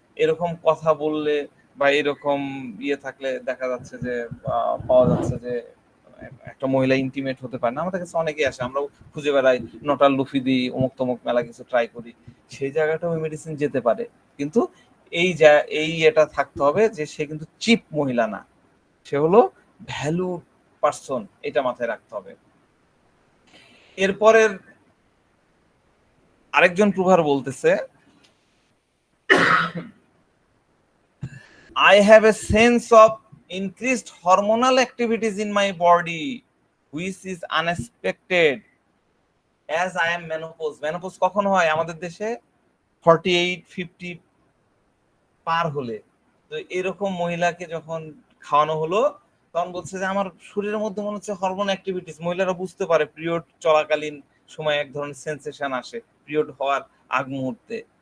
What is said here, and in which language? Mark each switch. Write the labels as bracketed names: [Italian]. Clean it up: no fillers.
[Bangla] এরকম কথা বললে বা এরকম ইয়ে থাকলে দেখা যাচ্ছে যে পাওয়া যাচ্ছে যে একটা মহিলা ইন্টিমেট হতে পারে না, আমাদের কাছে অনেকেই আসে, আমরাও খুঁজে বেড়াই, নটাল লুফি দিই, অমুক তমুক মেলা কিছু ট্রাই করি, সেই জায়গাটা ওই মেডিসিন যেতে পারে, কিন্তু এই এটা থাকতে হবে যে সে কিন্তু চিপ মহিলা না, সে হলো ভ্যালু পারসন, এটা মাথায় রাখতে হবে। এরপরের আরেকজন প্রুভার বলতেছে, [English] I have a sense of increased hormonal activities in my body which is unexpected as I am menopause. [Bangla] Menopause কখন হয় আমাদের দেশে? 48-50 পার হলে। তো এরকম মহিলাকে যখন খাওয়ানো হলো তখন বলছে যে আমার শরীরের মধ্যে মনে হচ্ছে হরমোন অ্যাক্টিভিটিস, মহিলারা বুঝতে পারে পিরিয়ড চলাকালীন সময় এক ধরনের সেন্সেশন আসে পিরিয়ড হওয়ার আগ মুহূর্তে।